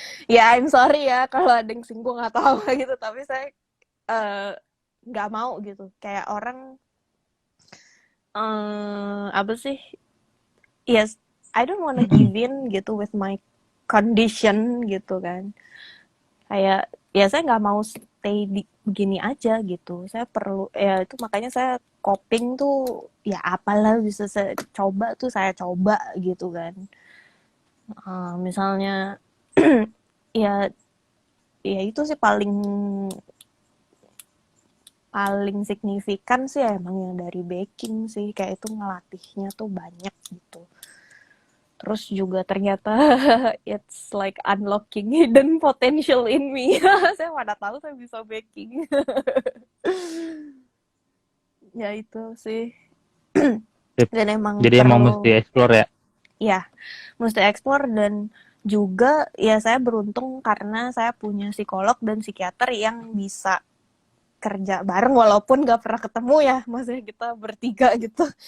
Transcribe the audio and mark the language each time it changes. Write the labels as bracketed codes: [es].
[id] Ya [en] I'm sorry [id] ya kalau ada yang singgung atau apa gitu, tapi saya nggak mau gitu, kayak orang apa sih, yes, [en] I don't wanna give in [id] gitu [en] with my condition [id] gitu kan, kayak ya saya nggak mau stay di begini aja gitu, saya perlu ya itu, makanya saya coping tuh ya apalah bisa saya coba tuh saya coba gitu kan. Misalnya ya ya itu sih paling paling signifikan sih emang yang dari baking sih, kayak itu ngelatihnya tuh banyak gitu. Terus juga ternyata [en] it's like unlocking hidden potential in me. [id] Saya mana tahu saya bisa baking. Ya itu sih. Sip. Dan emang Jadi emang mesti perlu, explore ya. ya, mesti explore, dan juga ya saya beruntung karena saya punya psikolog dan psikiater yang bisa kerja bareng walaupun gak pernah ketemu ya, maksudnya kita bertiga gitu.